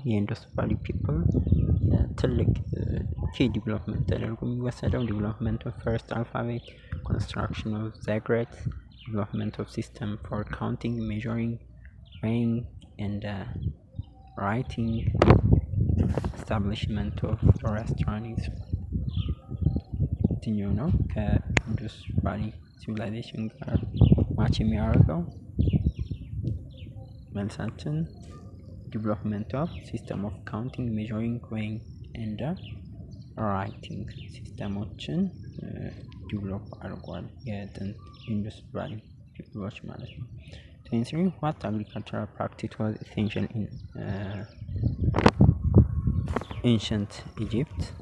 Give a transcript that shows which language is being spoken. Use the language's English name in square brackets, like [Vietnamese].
[Amharic] የኢንዱስ ቫሊ ፒፕል ትልቅ [English] key development [Amharic] ተደርጎ የሚወሰደው [English] development of first alphabet, construction of ziggurats, development of system for counting, measuring, weighing and writing, establishment of restaurants. [Amharic] የትኛው ነው ከኢንዱስ ቫሊ ሲቪላይዜሽን ጋር ማች የሚያደርገው? መልሳችን [English] development of system of counting, measuring, weighing and writing [Amharic] ሲስተሞችን ዲቨሎፕ አድርጓል የጥንት ኢንዱስ ቫሊ ፒፕሎች ማለት ነው። [English] 23 What agricultural practice was essential in ancient Egypt?